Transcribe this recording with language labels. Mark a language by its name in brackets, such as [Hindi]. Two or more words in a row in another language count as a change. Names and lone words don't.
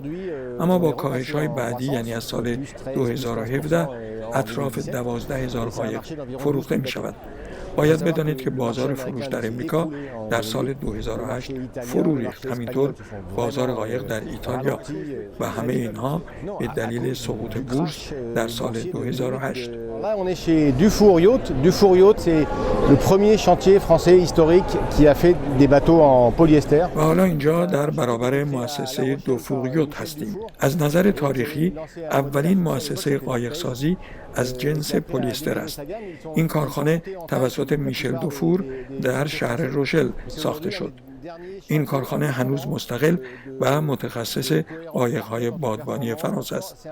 [Persian] اما با کاهش‌های بعدی یعنی از سال 2017 اطراف 12,000 قایق فروخته می شود. باید بدانید که بازار فروش در امریکا در سال 2008 فرو ریخت. همینطور بازار قایق در ایتالیا و همه اینها به دلیل سقوط بورس در سال 2008. [French] On est chez Dufour Yacht. Dufour Yacht, c'est le premier chantier français historique qui a fait des bateaux en polyester. [Persian] و حالا اینجا در برابر مؤسسه دوفور یوت هستیم. از نظر تاریخی اولین مؤسسه قایقسازی از جنس پلیستر است. این کارخانه توسط میشل دوفور در شهر روشل ساخته شد. این کارخانه هنوز مستقل و متخصص قایق‌های بادبانی فرانسه است.